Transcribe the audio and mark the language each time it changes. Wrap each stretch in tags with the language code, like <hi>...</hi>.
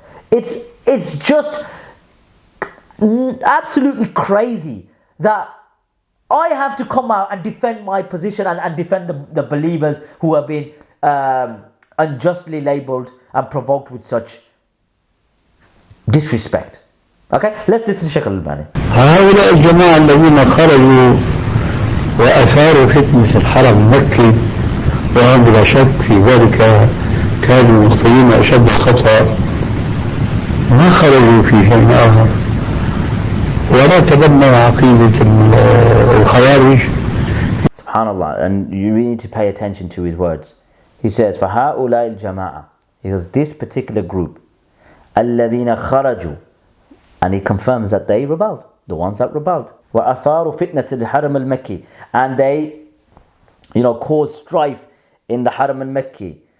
<en>It's just absolutely crazy that I have to come out and defend my position and defend the believers who have been unjustly labelled and provoked with such disrespect. Okay, let's listen to Shaykh Al-Albani.</en> <ar>هؤلاء الجماعة الذين خرجوا وأثاروا فتنة الحرم المكي، وهم بلا شك في ذلك كانوا مخطئين أشد الخطأ، ما خرجوا في شيء آخر ولا تبنوا عقيدة الخوارج.</ar> <en>Subhanallah, and you really need to pay attention to his words. He says,</en> <ar>فَهَؤُلَاءِ الْجَمَاعَةِ,</ar> <en>he goes, this particular group,</en> <ar>الَّذِينَ خَرَجُوا,</ar> <en>and he confirms that they rebelled, the ones that rebelled.</en> <ar>وَأَثَارُوا فِتْنَةِ الْحَرَمِ الْمَكِّي,</ar> <en>and they, caused strife in the Haram al-Makki.</en>